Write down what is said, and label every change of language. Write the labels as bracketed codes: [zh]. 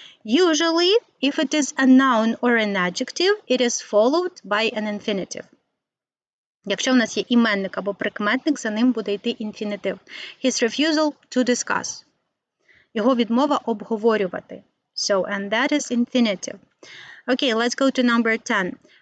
[en] Usually, if it is a noun or an adjective, it is followed by an infinitive. [uk] Якщо в нас є іменник або прикметник, за ним буде йти інфінітив. [en] His refusal to discuss. [uk] Його відмова обговорювати. [en] So, and that is infinitive. Okay, let's go to number 10.